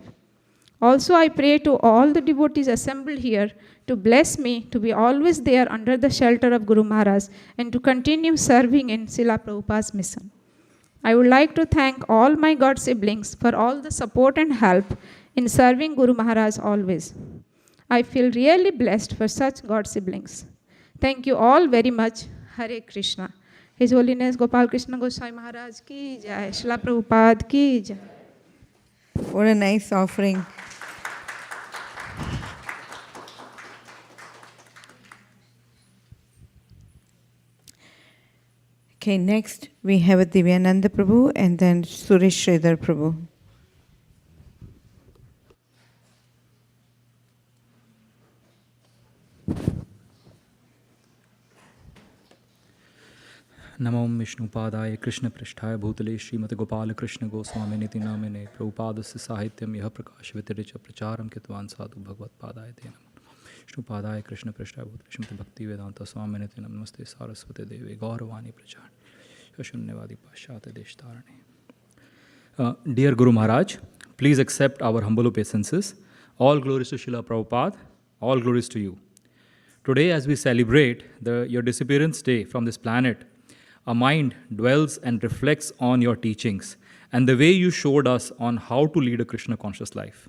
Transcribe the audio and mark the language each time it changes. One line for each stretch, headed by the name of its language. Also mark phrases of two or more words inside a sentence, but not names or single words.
English: Also, I pray to all the devotees assembled here to bless me to be always there under the shelter of Guru Maharaj and to continue serving in Srila Prabhupada's mission. I would like to thank all my God siblings for all the support and help in serving Guru Maharaj always. I feel really blessed for such God siblings. Thank you all very much. Hare Krishna. His Holiness Gopal Krishna Goswami Maharaj
Hindi: ki jai. Srila Prabhupada ki jai.
English: What a nice offering. Okay, next we have Divyananda Prabhu and then Suresh Sridhar Prabhu.
Sanskrit: नमो विष्णुपादाय कृष्ण पृष्ठाय भूतले श्रीमते गोपाल कृष्ण गोस्वामी निति नामिने प्रभुपादस्य साहित्यम यह प्रकाश वितरिच प्रचारम कृतवान साधु भगवत्पादाय ते नमः विष्णुपादाय कृष्ण पृष्ठाय भूतले श्रीमते भक्ति वेदांत स्वामी निति नमस्ते सारस्वते देवे गौरवाणी प्रचार शून्यवादी पाश्चात्य देशतारणे.
English: Dear Guru Maharaj, please accept our humble obeisances. All glories to Srila Prabhupada, all glories to you. Today, as we celebrate your disappearance day from this planet, our mind dwells and reflects on your teachings and the way you showed us on how to lead a Krishna conscious life.